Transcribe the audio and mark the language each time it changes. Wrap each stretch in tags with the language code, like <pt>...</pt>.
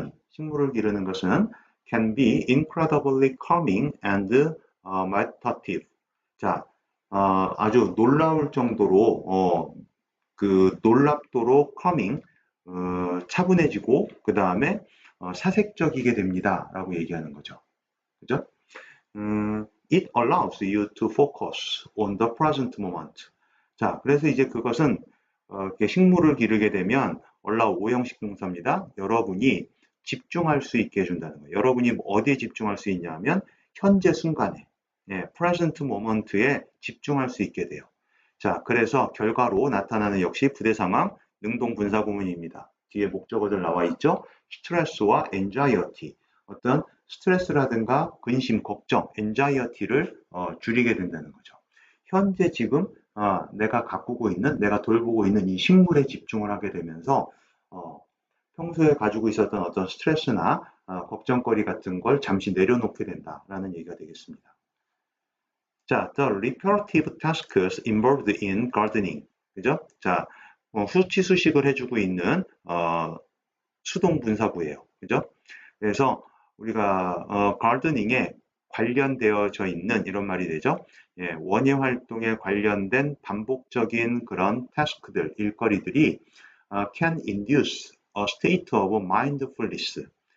<ko>식물을 기르는 것은</ko> <en>can be incredibly calming and meditative.</en> <ko>자, 아주 놀라울 정도로 놀랍도록 calming, 차분해지고 그 다음에 사색적이게 됩니다라고 얘기하는 거죠. 그죠?</ko> <en>It allows you to focus on the present moment.</en> <ko>자, 그래서 이제 그것은 이렇게 식물을 기르게 되면 allow 오형식 동사입니다. 여러분이 집중할 수 있게 해준다는 거예요. 여러분이 어디에 집중할 수 있냐면 현재 순간에, 예, present moment에 집중할 수 있게 돼요. 자, 그래서 결과로 나타나는 역시 부대 상황, 능동 분사 구문입니다. 뒤에 목적어들 나와 있죠? 스트레스와 anxiety, 어떤 스트레스라든가 근심, 걱정, anxiety를 줄이게 된다는 거죠. 현재 지금 내가 가꾸고 있는, 내가 돌보고 있는 이 식물에 집중을 하게 되면서 평소에 가지고 있었던 어떤 스트레스나 걱정거리 같은 걸 잠시 내려놓게 된다라는 얘기가 되겠습니다.</ko> <en>자, the repetitive tasks involved in gardening.</en> <ko>그죠? 자, 수치수식을 해주고 있는 수동 분사구예요. 그죠? 그래서 우리가 가르드닝에 관련되어져 있는 이런 말이 되죠. 예, 원예 활동에 관련된 반복적인 그런 태스크들, 일거리들이</ko> <en>can induce a state of mindfulness.</en>